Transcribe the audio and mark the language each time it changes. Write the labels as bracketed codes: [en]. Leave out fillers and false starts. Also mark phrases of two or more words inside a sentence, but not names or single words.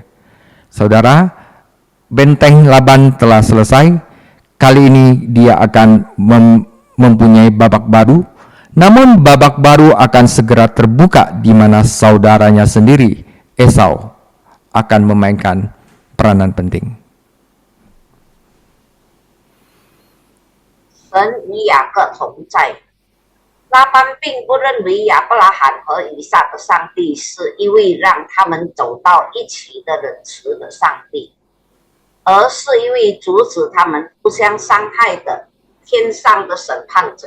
[id] Saudara, benteng Laban telah selesai. Kali ini dia akan mempunyai babak baru. Namun babak baru akan segera terbuka di mana saudaranya sendiri, Esau, akan memainkan peranan penting. [zh] 神与雅各同在。拉班并不认为亚伯拉罕和以撒的上帝是一位让他们走到一起的仁慈的上帝，而是一位阻止他们互相伤害的天上的审判者。